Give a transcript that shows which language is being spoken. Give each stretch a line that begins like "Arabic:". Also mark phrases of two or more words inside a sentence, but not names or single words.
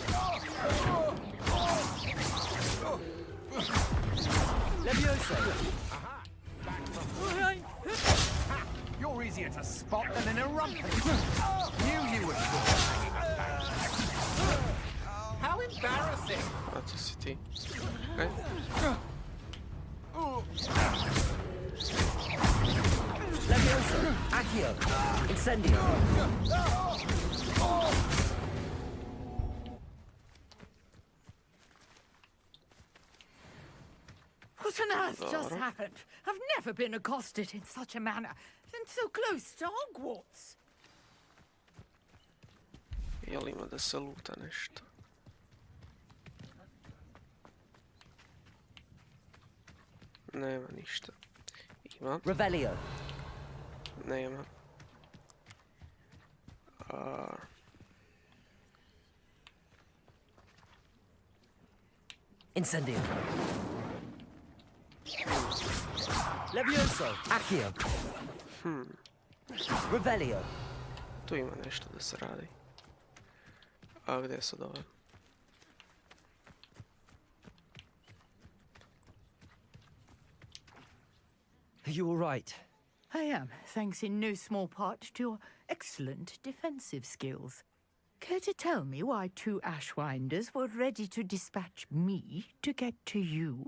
English: Levioso, spot than in a rumpus. Knew you would. How embarrassing!
Bosnian: A to si ti. Okay.
English: Levioso, Accio, Incendio. What on earth just happened? I've never been accosted in such a manner, and so close to Hogwarts.
Bosnian: Jel ima da se luta nešto? Nema ništa. Ima? Revelio. Nema. Incendio. Levioso, Accio. Revelio. Tu ima nešto da se radi. A gdje je sad ove?
English: Are you all right? I am, thanks in no small part to your excellent defensive skills. Care to tell me why 2 Ashwinders were ready to dispatch me to get to you?